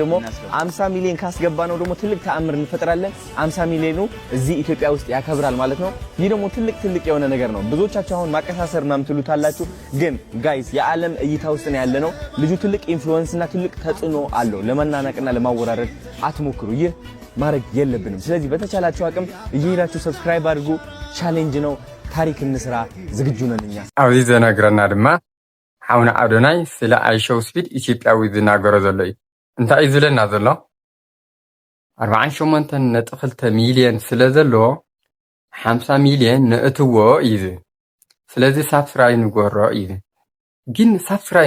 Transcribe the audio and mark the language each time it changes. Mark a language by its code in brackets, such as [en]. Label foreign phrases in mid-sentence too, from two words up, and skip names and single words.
[am] ደግሞ 50 ሚሊዮን ካስገባ ነው ደግሞ ትልቅ ተአምር እንፈጥራለን 50 ሚሊዮኑ እዚህ ኢትዮጵያ ውስጥ ያከብራል ማለት ነው ይህ ደግሞ ትልቅ የሆነ ነገር ነው ብዙዎቻችሁ አሁን ማቀሳሰር ምናምን ትሉታላችሁ ግን ጋይስ የዓለም እይታ ውስጥ ነው ያለነው ልጁ ትልቅ ኢንፍሉዌንስ እና ትልቅ ተጽዕኖ አለው ለማናናቅና ለማወራረድ አትሞክሩ ይህ ማድረግ የለብንም ስለዚህ በተቻላችሁ አቅም እየሄዳችሁ ሰብስክራይብ አድርጉ ቻሌንጅ ነው ታሪክ እንስራ ዝግጁ ነን እኛ [ti] ኣብዚ ዘነግረና ድማ ሓውና ኣዶናይ ስለ ኣይሾው ስፒድ ኢትዮጵያዊ ዝናገሮ ዘሎ እዩ እንታይ እዩ ዝብለና ዘሎ 48.2 ሚሊዮን ስለ ዘለዎ 50 ሚሊዮን ነእትዎ እዩ ስለዚ ሳብስክራይብ ንጎሮ እዩ ግን ሳብስክራይብ